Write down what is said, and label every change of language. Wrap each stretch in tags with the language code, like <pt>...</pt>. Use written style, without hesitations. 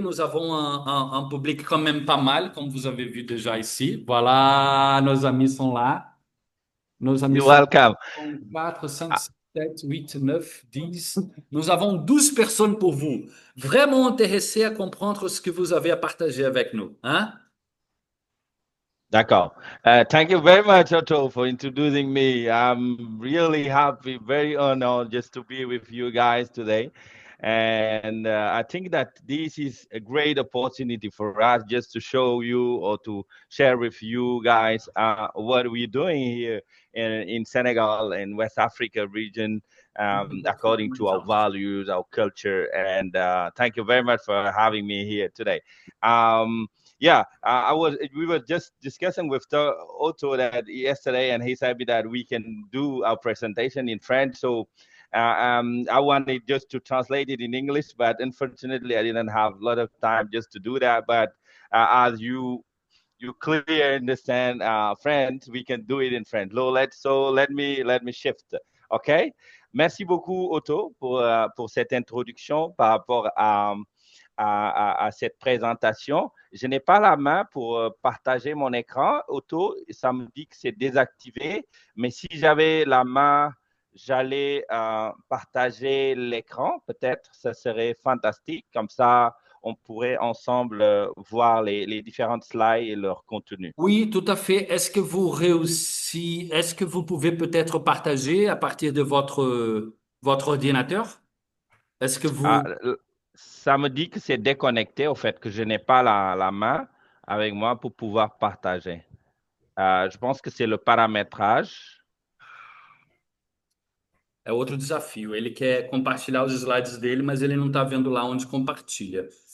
<fr>Nous avons un public quand même pas mal, comme vous avez vu déjà ici. Voilà, nos amis sont là. Nos amis</fr> <en>You're</en> <fr>sont</fr> <en>welcome.</en> <fr>4, 5, 7, 8, 9, 10. Nous avons 12 personnes pour vous, vraiment intéressées à comprendre ce que vous avez à partager avec nous. Hein? D'accord.</fr> <en>Thank you very much, Otto, for introducing me. I'm really happy, very honored just to be with you guys today. And I think that this is a great opportunity for us just to show you or to share with you guys what we're doing here in Senegal and West Africa region according to our values, our culture. And thank you very much for having me here today. We were just discussing with Otto that yesterday, and he said that we can do our presentation in French. So I wanted just to translate it in English, but unfortunately, I didn't have a lot of time just to do that. But as you clearly understand French, we can do it in French. Let me shift. Okay.</en> <fr>Merci beaucoup, Otto, pour cette introduction par rapport à cette présentation. Je n'ai pas la main pour partager mon écran. Otto, ça me dit que c'est désactivé. Mais si j'avais la main, j'allais partager l'écran. Peut-être, ça serait fantastique. Comme ça, on pourrait ensemble voir les différentes slides et leur contenu. Oui, tout à fait. Est-ce que vous réussissez? Est-ce que vous pouvez peut-être partager à partir de votre ordinateur? Est-ce que vous... Ça me dit que c'est déconnecté, au fait, que je n'ai pas la main avec moi pour pouvoir partager. Je pense que c'est le paramétrage.</fr> <pt>É outro desafio. Ele quer compartilhar os slides dele, mas ele não está vendo lá onde compartilha.</pt>